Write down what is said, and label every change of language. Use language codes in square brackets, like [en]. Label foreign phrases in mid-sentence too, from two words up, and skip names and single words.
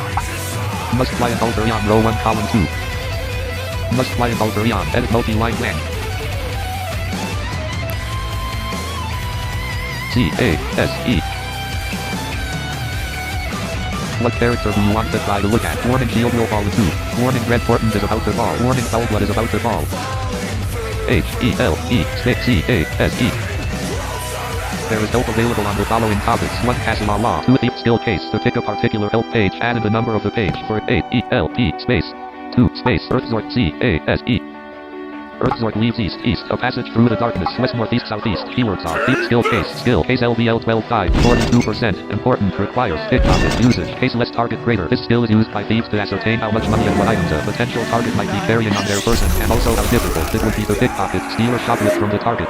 [en] Must fly an Ulterion row 1 column 2. Must fly an Ulterion edit multi-line blank. C-A-S-E. What character do you want to try to look at? Warning shield will fall in 2. Warning red portent is about to fall. Warning foul blood is about to fall. H-E-L-E space C-A-S-E. There is help available on the following topics. 1. Castle Law. 2. Deep skill case. To pick a particular help page, add in the number of the page for H-E-L-E space 2 space Earthzord C-A-S-E. Earthzork leaves east, east, a passage through the darkness, west, northeast, southeast. Keywords are skill case LVL 12.5, 42%, important, requires, pickpocket, usage, caseless target crater. This skill is used by thieves to ascertain how much money and what items a potential target might be carrying on their person, and also how difficult it would be to pickpocket, steal or shoplift from the target.